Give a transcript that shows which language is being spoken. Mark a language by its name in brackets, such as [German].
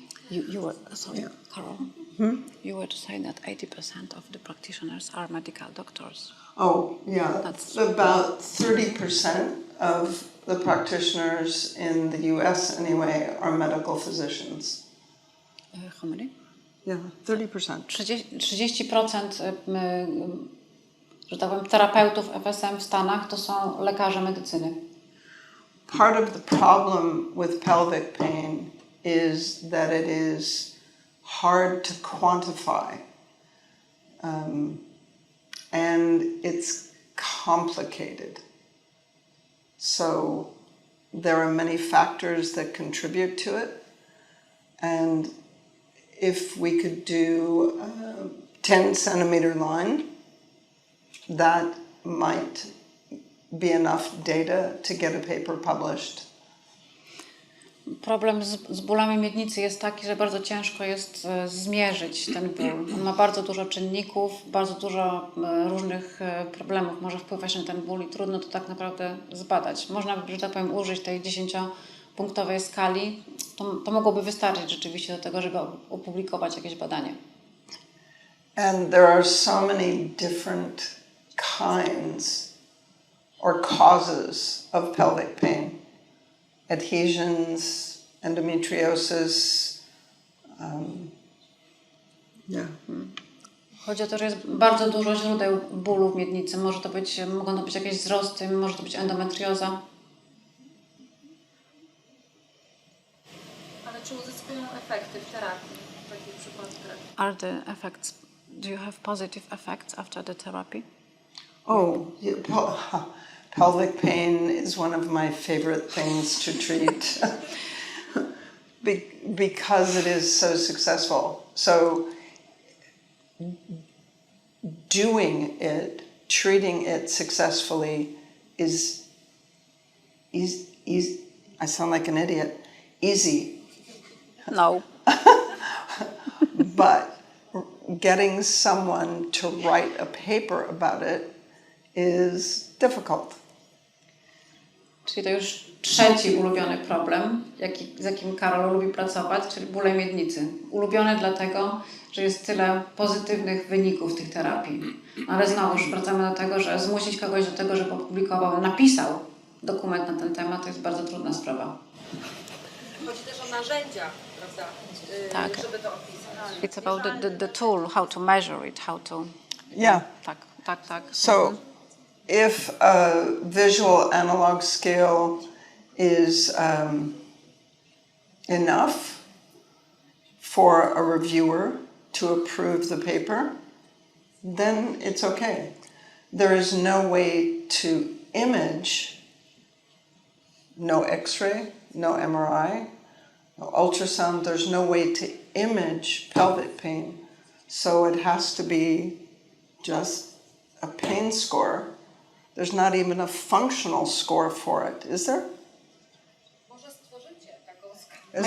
[English] You were, sorry, Carol, you were saying that 80% of the practitioners are medical doctors. Oh, yeah. That's About 30% of the practitioners in the US anyway are medical physicians. How many? Yeah, 30%. [Polish] 30%, że tak powiem, terapeutów FSM w Stanach to są lekarze medycyny. [English] Part of the problem with pelvic pain is that it is hard to quantify. And it's complicated. So there are many factors that contribute to it. And if we could do a 10 centimeter line, that might be enough data to get a paper published. [Polish] Problem z bólami miednicy jest taki, że bardzo ciężko jest zmierzyć ten ból. On ma bardzo dużo czynników, bardzo dużo różnych problemów może wpływać na ten ból i trudno to tak naprawdę zbadać. Można by, że tak powiem, użyć tej 10-punktowej skali. To mogłoby wystarczyć rzeczywiście do tego, żeby opublikować jakieś badanie. [English] And there are so many different kinds or causes of pelvic pain. Adhesions, endometriosis. [Polish] Chodzi o to, że jest bardzo dużo źródeł bólu w miednicy. Mogą to być jakieś wzrosty, może to być endometrioza. Ale czy uzyskują efekty w terapii w takich przypadkach? [English] Are the effects, do you have positive effects after the therapy? Oh, yeah, pelvic pain is one of my favorite things to treat because it is so successful. So doing it, treating it successfully is I sound like an idiot, easy. No. But getting someone to write a paper about it is difficult. [Polish] Czyli to już trzeci ulubiony problem, z jakim Karol lubi pracować, czyli bóle miednicy. Ulubiony dlatego, że jest tyle pozytywnych wyników tych terapii. Ale znowuż wracamy do tego, że zmusić kogoś do tego, żeby opublikował, napisał dokument na ten temat, to jest bardzo trudna sprawa. Chodzi też o narzędzia, prawda, Tak. żeby to opisać. [English] It's about the tool, how to measure it, how to... Yeah. [Polish] Tak. [English] So if a visual analog scale is enough for a reviewer to approve the paper, then it's okay. There is no way to image, no X-ray, no MRI, no ultrasound, there's no way to image pelvic pain. So it has to be just a pain score. There's not even a functional score for it, is there? [Polish] Może stworzycie taką skalę.